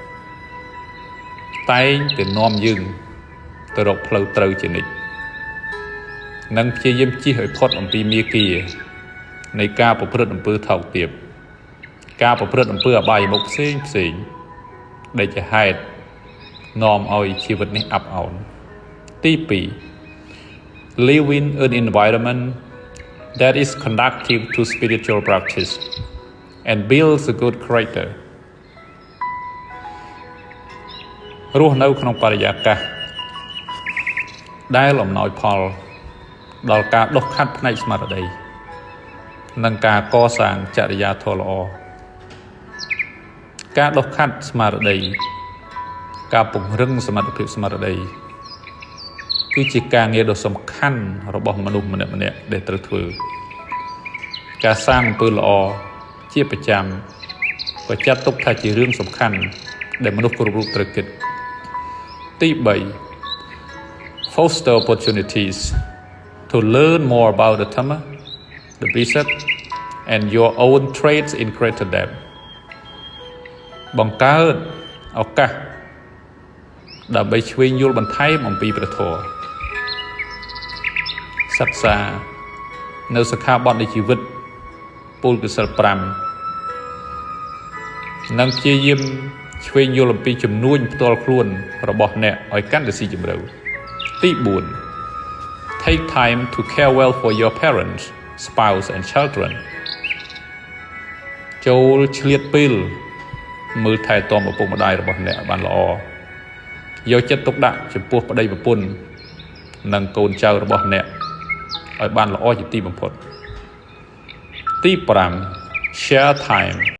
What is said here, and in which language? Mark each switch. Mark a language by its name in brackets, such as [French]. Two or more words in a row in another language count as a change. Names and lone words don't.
[Khmer] តែងតែនាំយើងទៅរកផ្លូវត្រូវជានិច្ចនិងព្យាយាមជៀសឲ្យផុតអំពីមាគ៌ានៃការប្រព្រឹត្តអំពើថោកទាបការប្រព្រឹត្តអំពើអបាយមុខផ្សេងដែលជាហេតុនាំឲ្យជីវិតនេះអាប់អោនទី2 [English] live in an environment that is conducive to spiritual practice and builds a good character [Khmer] រស់នៅក្នុងបរិយាកាសដែលអំណោយផលដល់ការដុសខាត់ផ្នែកស្មារតីនិងការកសាងចរិយាធម៌ល្អ ការដុសខាត់ស្មារតីការពង្រឹងសមត្ថភាពស្មារតីគឺជាការងារដ៏សំខាន់របស់មនុស្សម្នាក់ៗដែលត្រូវធ្វើការសាងអំពើល្អជាប្រចាំក៏ចាត់ទុកថាជារឿងសំខាន់ដែលមនុស្សគ្រប់រូបត្រូវគិតទី [English] 3 foster opportunities to learn more about the Dhamma, the precept, and your own traits in greater depth [Khmer] បង្កើតឱកាសដើម្បីឆ្វេងយល់បន្ថែមអំពីព្រះធម៌ សិក្សានៅសិក្ខាបទនៃជីវិតពោលគឺសិល5និងព្យាយាមឆ្វេងយល់អំពីជំនួញផ្ទាល់ខ្លួនរបស់អ្នកឲ្យកាន់តែស៊ីជម្រៅទី4 [English] Take time to care well for your parents, spouse and children [Khmer] ចូលឆ្លៀតពេលមើលថែទាំឪពុកម្ដាយរបស់អ្នកបានល្អយកចិត្តទុកដាក់ចំពោះប្តីប្រពន្ធនិងកូនចៅរបស់អ្នកឲ្យបានល្អជាទីបំផុតទី5 [English] Share time